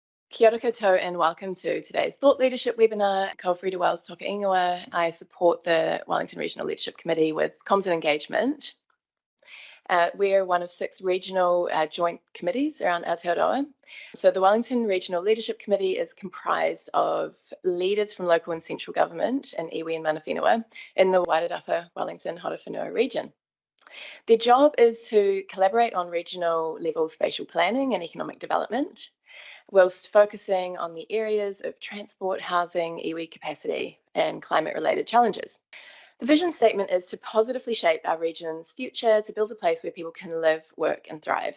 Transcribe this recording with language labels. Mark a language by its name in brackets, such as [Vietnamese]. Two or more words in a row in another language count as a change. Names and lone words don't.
[Māori] Kia ora koutou [English] and welcome to today's Thought Leadership webinar. [Māori] Ko Frida Wells toka ingoa. [English] I support the Wellington Regional Leadership Committee with Comms and Engagement. We're one of 6 regional joint committees around Aotearoa. So the Wellington Regional Leadership Committee is comprised of leaders from local and central government and iwi and [Māori] mana whenua [English] in the Wairarapa Wellington Horowhenua region. Their job is to collaborate on regional level spatial planning and economic development, whilst focusing on the areas of transport, housing, iwi capacity, and climate-related challenges. The vision statement is to positively shape our region's future, to build a place where people can live, work, and thrive.